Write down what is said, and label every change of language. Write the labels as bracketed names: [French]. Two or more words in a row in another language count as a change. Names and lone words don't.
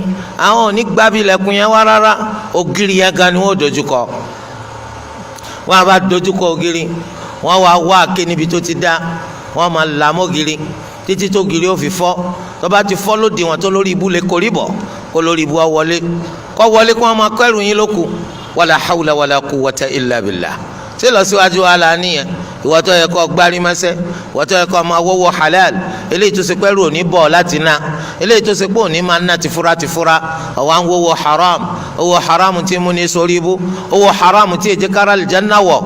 [Yoruba] àwọn ò ní gbábí lẹ́kùn yẹn wá rárá, ògiri yẹn gan ni wọ́n dojúkọ. wọ́n á bá dojúkọ ògiri wọ́n wá wá àké níbi tó ti dá wọ́n máa là mọ́giri títí tó giri ó fi fọ́. tó bá ti fọ́ lóde wọn tó lórí ibú lè korí bọ̀ kó lórí ibú wọlé kó wọ́n máa kọ́ ẹrù yín lóku. [Arabic] ولا حول ولا قوة إلا بالله. [Yoruba] ṣé lọ síwájú wa la níyẹn? ìwọ tó yẹ kó gbárí mẹsẹ, ìwọ tó yẹ kó máa wọ́wọ́ halal, eléyìí tó ṣe pé ẹrù òní bọ̀ láti ná, eléyìí tó ṣe pé òní máa ná tìfura ọ̀wá ń wọ́wọ́ haram, owó haram tí mú ní sórí ibú, owó haram tí èjì kára aljanna wọ̀.